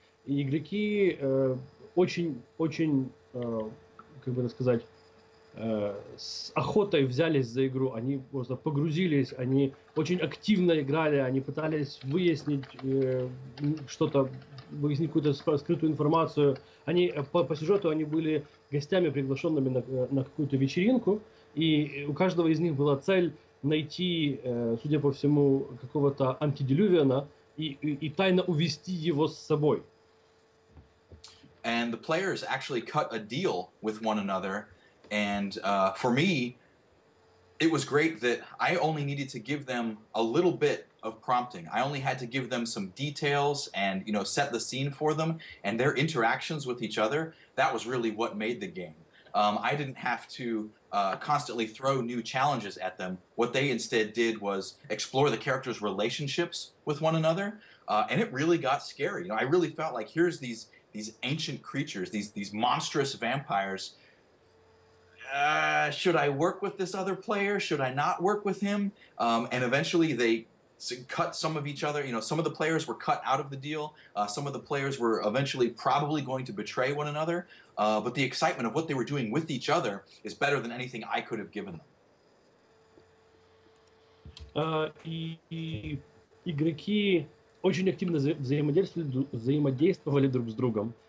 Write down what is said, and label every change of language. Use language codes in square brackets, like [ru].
[ru] И игроки очень, как бы сказать, с охотой взялись за игру, они просто погрузились, они очень активно играли, они пытались выяснить что-то, выяснить какую-то скрытую информацию. Они по сюжету они были гостями, приглашенными на какую-то вечеринку, и у каждого из них была цель найти, судя по всему, какого-то антиделювиана и тайно увести его с собой. [en] And the players actually cut a deal with one another. And for me, it was great that I only needed to give them a little bit of prompting. I only had to give them some details and, set the scene for them. And their interactions with each other, that was really what made the game. I didn't have to constantly throw new challenges at them. What they instead did was explore the characters' relationships with one another. And it really got scary. I really felt like here's these ancient creatures, these monstrous vampires. Should I work with this other player? Should I not work with him? And eventually they cut some of each other. Some of the players were cut out of the deal. Some of the players were eventually probably going to betray one another. But the excitement of what they were doing with each other is better than anything I could have given them. [ru] И игроки очень активно взаимодействовали друг с другом.